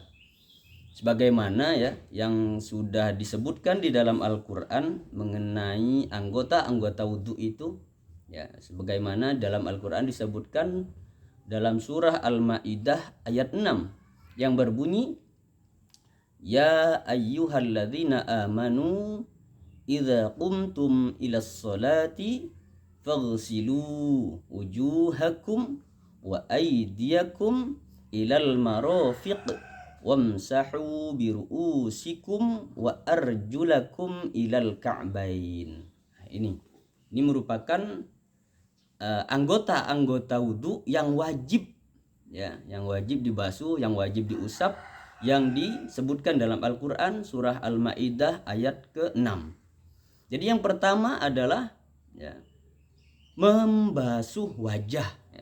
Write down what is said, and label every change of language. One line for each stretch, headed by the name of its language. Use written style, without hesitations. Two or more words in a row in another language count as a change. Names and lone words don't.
Indonesian: Sebagaimana ya yang sudah disebutkan di dalam Al-Qur'an mengenai anggota-anggota wudu itu ya, sebagaimana dalam Al-Qur'an disebutkan dalam surah Al-Maidah ayat 6 yang berbunyi,
Arabic: يا أيها الذين آمنوا إذا قمتم إلى الصلاة فاغسلوا وجوهكم وأيديكم إلى المرافق وامسحوا برءوسكم وأرجلكم إلى الكعبين.
Indonesian: Nah, ini merupakan anggota-anggota wudu yang wajib ya, yang wajib dibasuh, yang wajib diusap, yang disebutkan dalam Al-Qur'an surah Al-Maidah ayat ke-6. Jadi yang pertama adalah ya, membasuh wajah ya.